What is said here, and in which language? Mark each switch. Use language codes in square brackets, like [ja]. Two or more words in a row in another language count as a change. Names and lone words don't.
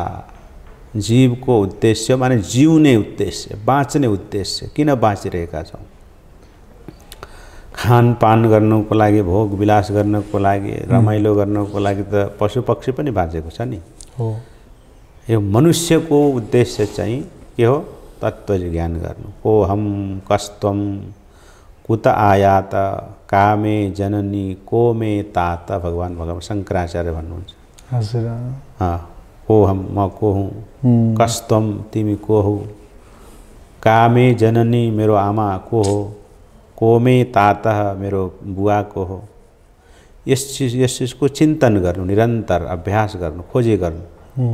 [ne] जीवको उद्देश्य माने जिउने उद्देश्य, बाँच्ने उद्देश्य। किन बाँचिरहेका छौँ? खानपान गर्नको लागि, भोग विलास गर्नको लागि, रमाइलो गर्नको लागि त पशु पक्षी पनि बाँचेको छ नि। यो मनुष्यको उद्देश्य चाहिँ के हो? तत्त्व ज्ञान गर्नु। [sa] को हम कस्त्वम कुत आयात कामे जननी को मे तात [ne] भगवान शङ्कराचार्य भन्नुहुन्छ। हजुर। [sa] को हम [ne] म को हुँ, कस्त्वम तिमी को हौ, [sa] कामे जननी [ne] मेरो आमा को हो, [sa] को मे तात [ne] मेरो बुवा को हो। यस चिजको चिन्तन गर्नु, निरन्तर अभ्यास गर्नु, खोजी गर्नु।